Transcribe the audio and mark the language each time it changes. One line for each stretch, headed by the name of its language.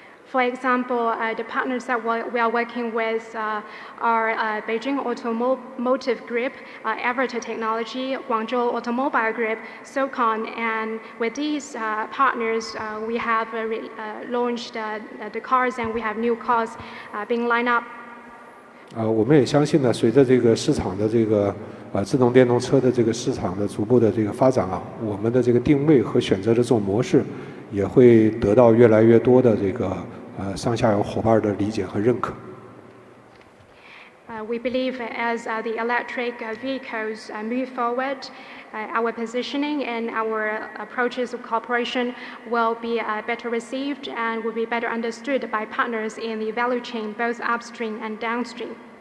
English: For example, the partners that we are working with are Beijing Automotive Group, Everett Technology, Guangzhou Automobile Group, SOCON, and with these partners, we have launched the cars and we have new cars being lined up.
Chinese: 我们也相信呢，随着这个市场的这个自动电动车的这个市场的逐步的这个发展啊，我们的这个定位和选择的这种模式，也会得到越来越多的这个上下游伙伴的理解和认可。
English: We believe as the electric vehicles move forward, our positioning and our approaches of cooperation will be better received and will be better understood by partners in the value chain, both upstream and downstream.